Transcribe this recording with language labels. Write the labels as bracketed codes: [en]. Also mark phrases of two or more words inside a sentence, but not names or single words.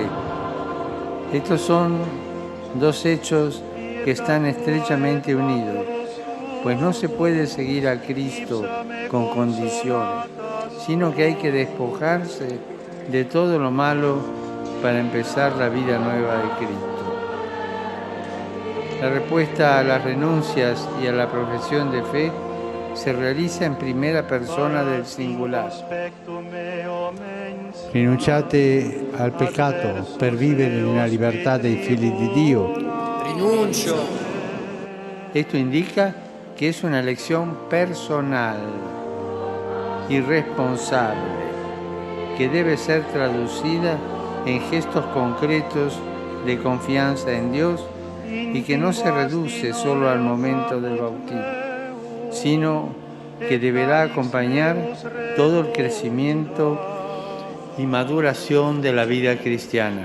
[es] Estos son dos hechos que están estrechamente unidos, pues no se puede seguir a Cristo con condiciones, sino que hay que despojarse de todo lo malo para empezar la vida nueva de Cristo. La respuesta a las renuncias y a la profesión de fe se [it] realizza in [es] primera persona del singular. [it] Rinunciate al peccato per vivere nella libertà dei figli di Dio. Rinuncio. [es] Esto indica que es una elección personal y responsable, que debe ser traducida en gestos concretos de confianza en Dios y que no se reduce solo al momento del bautismo, sino que deberá acompañar todo el crecimiento y maduración de la vida cristiana.